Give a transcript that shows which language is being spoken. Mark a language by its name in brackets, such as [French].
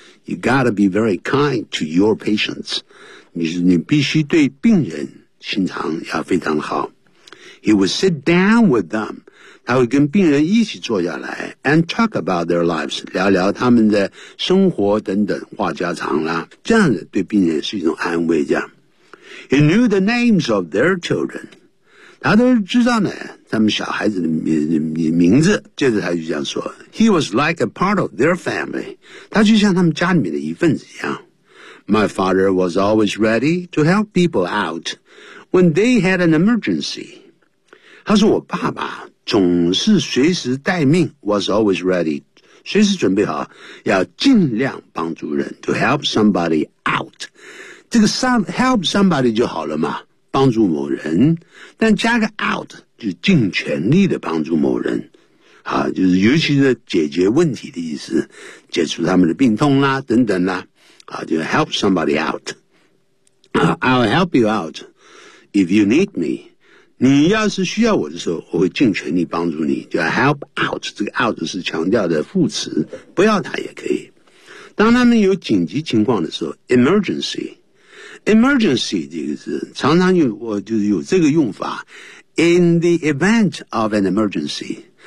[English] You gotta be very kind to your patients. [Chinese] 你必须对病人心肠要非常好。 [English] He would sit down with them. [Chinese] 他会跟病人一起坐下来 [English] and talk about their lives, [Chinese] 聊聊他们的生活等等，话家常啦。这样子对病人是一种安慰这样。 [English] He knew the names of their children. [Chinese] 他都知道呢他们小孩子的 名字。接着他就这样说 [English] He was like a part of their family. [Chinese] 他就像他们家里面的一份子一样。 [English] My father was always ready to help people out when they had an emergency. [Chinese] 他说我爸爸总是随时待命 [English] was always ready, [Chinese] 随时准备好要尽量帮助人 [English] to help somebody out. [Chinese] 这个 help somebody 就好了嘛帮助某人但加个 out 就尽全力的帮助某人啊，就是尤其是解决问题的意思解除他们的病痛啦等等啦就 [English] help somebody out. I'll help you out if you need me. [Chinese] 你要是需要我的时候我会尽全力帮助你就 help out. 这个 out 是强调的副词不要它也可以。当他们有紧急情况的时候 emergency. Emergency 这个字常常有这个用法 [English] in the event of an emergency.